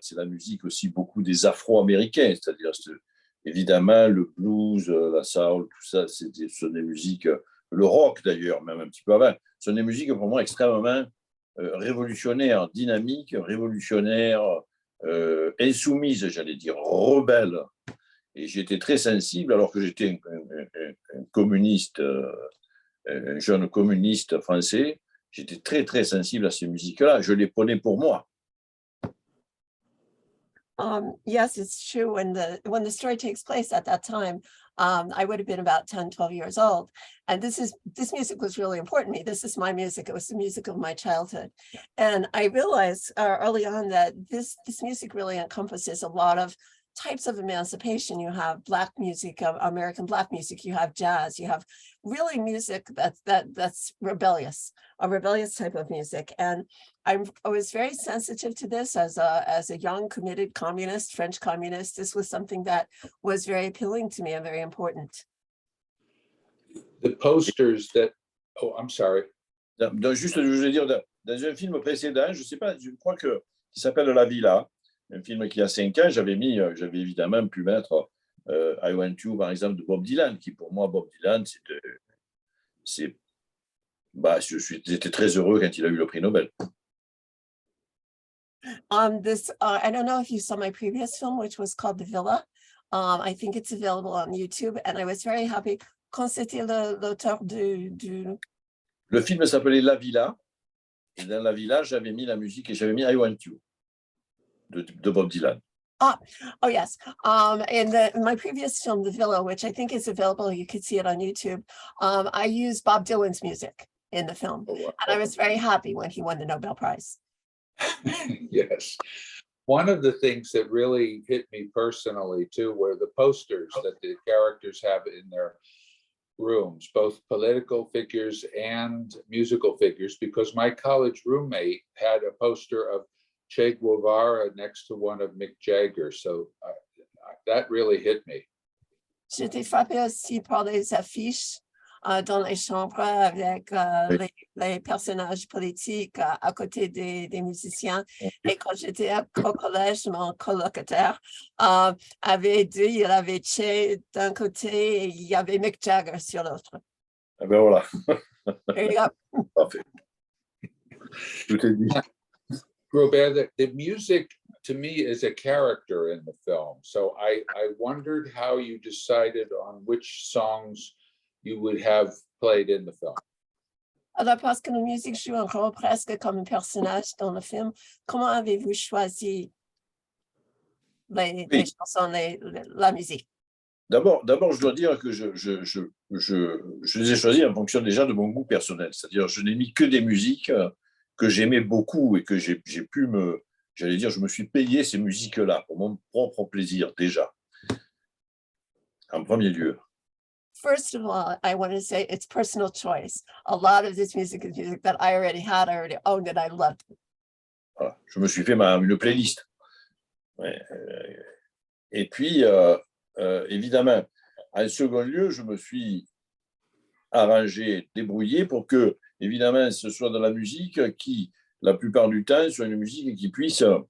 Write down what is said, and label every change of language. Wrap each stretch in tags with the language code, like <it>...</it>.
<fr>C'est la musique aussi beaucoup des Afro-Américains, c'est-à-dire évidemment le blues, la soul, tout ça, ce sont des musiques, le rock d'ailleurs, même un petit peu avant, ce sont des musiques pour moi extrêmement révolutionnaires, dynamiques, révolutionnaires, insoumises, j'allais dire, rebelles. Et j'étais très sensible, alors que j'étais un communiste, un jeune communiste français, j'étais très, très sensible à ces musiques-là. Je les prenais pour moi.</fr> <en>Yes, it's true. When the story takes place at that time, I would have been about 10, 12 years old. And this music was really important to me. This is my music. It was the music of my childhood. And I realized early on that this music really encompasses a lot of types of emancipation. You have Black music, American Black music, you have jazz, you have really music that's rebellious, a rebellious type of music. And I was very sensitive to this as a young committed communist, French communist. This was something that was very appealing to me and very important. The posters that, oh, I'm sorry.</en> <fr>Donc, juste, je voulais dire, dans un film précédent, je ne sais pas, je crois qui s'appelle La Villa, un film qui a 5 ans, j'avais évidemment pu mettre I Want You, par exemple, de Bob Dylan, qui pour moi, Bob Dylan, j'étais très heureux quand il a eu le prix Nobel.</fr> <en>I don't know if you saw my previous film, which was called The Villa. I think it's available on YouTube, and I was very happy</en> <fr>quand c'était l'auteur du... Le film s'appelait La Villa, et dans La Villa, j'avais mis la musique et j'avais mis I Want You de Bob Dylan.</fr> <en>Oh yes. In my previous film, The Villa, which I think is available, you could see it on YouTube. I used Bob Dylan's music in the film, and I was very happy when he won the Nobel Prize. Yes. One of the things that really hit me personally too were the posters that the characters have in their rooms, both political figures and musical figures, because my college roommate had a poster of Che Guevara next to one of Mick Jagger. So that really hit me.</en> <fr>J'étais frappée aussi par les affiches dans les chambres avec les personnages politiques à côté des musiciens. Et quand j'étais au collège, mon colocataire avait dit, il avait Che d'un côté et il y avait Mick Jagger sur l'autre. Ah ben voilà.</fr> <en>There you go.</en> <fr>Parfait. Tout est dit.</fr> <en>Robert, the music to me is a character in the film. So I wondered how you decided on which songs you would have played in the film.</en> <fr>Alors, parce que la musique joue un rôle presque comme un personnage dans le film, comment avez-vous choisi les chansons, la musique? D'abord, je dois dire que je les ai choisis en fonction déjà de mon goût personnel. C'est-à-dire, je n'ai mis que des musiques que j'aimais beaucoup et que j'ai pu j'allais dire, je me suis payé ces musiques-là pour mon propre plaisir déjà, en premier lieu.</fr> <en>First of all, I want to say it's personal choice. A lot of this music is music that I already owned and I loved.</en> <fr>Voilà. Je me suis fait une playlist. Ouais. Et puis, évidemment, en second lieu, je me suis arrangé, débrouillé pour que, évidemment, ce soit de la musique qui, la plupart du temps, soit une musique qui puisse</fr>